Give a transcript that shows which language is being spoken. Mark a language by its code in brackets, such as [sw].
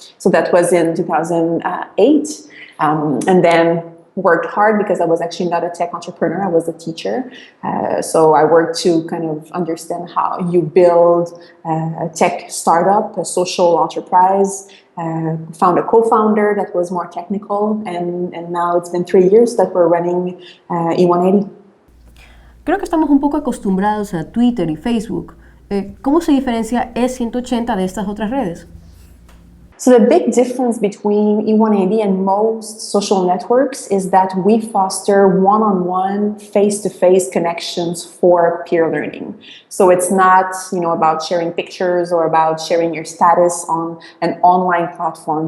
[en] So that was in 2008. And then worked hard because I was actually not a tech entrepreneur, I was a teacher. So I worked to kind of understand how you build a tech startup, a social enterprise, found a co-founder that was more technical, and now it's been 3 years that we're running E180. [es] Creo que estamos un poco acostumbrados a Twitter y Facebook. ¿Cómo se diferencia E180 de estas otras redes? [en] So the big difference between E180 and most social networks is that we foster one-on-one, face-to-face connections for peer learning. So it's not, about sharing pictures or about sharing your status on an online platform.